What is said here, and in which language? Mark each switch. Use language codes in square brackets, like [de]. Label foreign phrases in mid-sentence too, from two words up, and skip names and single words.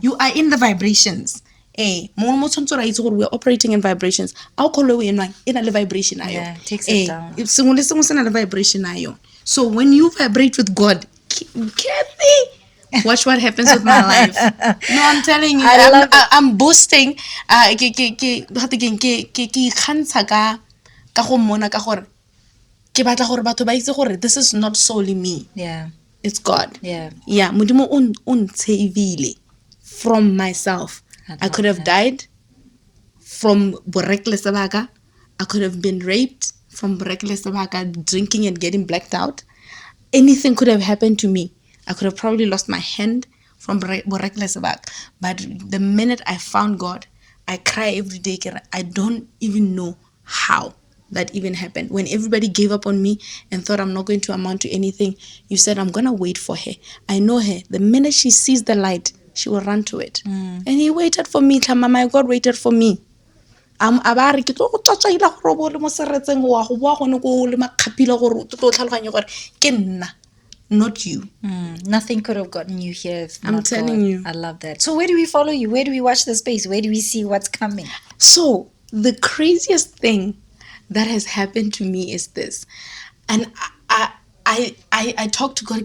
[en] You are in the vibrations. We are operating in vibrations. I'll call away in a vibration. Yeah, it takes it down. If someone is a vibration. So when you vibrate with God, Kathy, watch what happens with my life. No, I'm telling you, I love it. I'm boosting. [tn] Ka go mmona ka gore ke batla gore batho ba itse gore [en] this is not solely me. Yeah. It's God. Yeah. Yeah, [tn] modimo o ntshevile [en] from myself. I could have died from reckless baka. I could have been raped from reckless baka, drinking and getting blacked out. Anything could have happened to me. I could have probably lost my hand from reckless baka. But the minute I found God, I cry every day. I don't even know how that even happened. When everybody gave up on me and thought I'm not going to amount to anything, you said, I'm going to wait for her. I know her. The minute she sees the light, she will run to it. And he waited for me. My God waited for me. [tn] A ba re ke tlo go tsatsaila gore bo le mo seretseng wa go boa gone go le makgapila gore o tlo tlhaloganya gore ke nna, [en] not you. Nothing could have gotten you here if I'm not telling God. you. I love that. So where do we follow you? Where do we watch the space? Where do we see what's coming? So the craziest thing that has happened to me is this, and I talked to God.